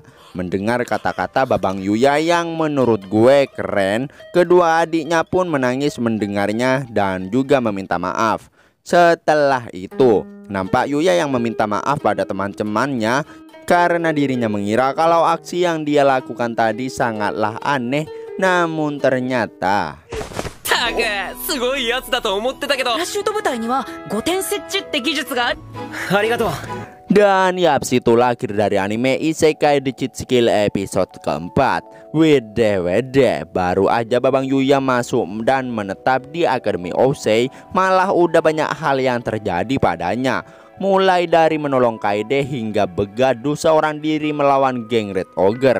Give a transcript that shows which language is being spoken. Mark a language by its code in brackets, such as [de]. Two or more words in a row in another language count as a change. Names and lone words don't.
[id] Mendengar kata-kata babang Yuya yang menurut gue keren, kedua adiknya pun menangis mendengarnya dan juga meminta maaf. Setelah itu, nampak Yuya yang meminta maaf pada teman-temannya karena dirinya mengira kalau aksi yang dia lakukan tadi sangatlah aneh, namun ternyata [ja] すごいやつだと思ってたけど、パラシュート部隊には5点設置って技術がある。ありがとう。 [id] Dan yaps, itulah akhir dari anime Isekai The Cheat Skill episode keempat. Wede, baru aja Babang Yuya masuk dan menetap di Akademi Osei, malah udah banyak hal yang terjadi padanya. Mulai dari menolong Kaede hingga begaduh seorang diri melawan geng Red Ogre.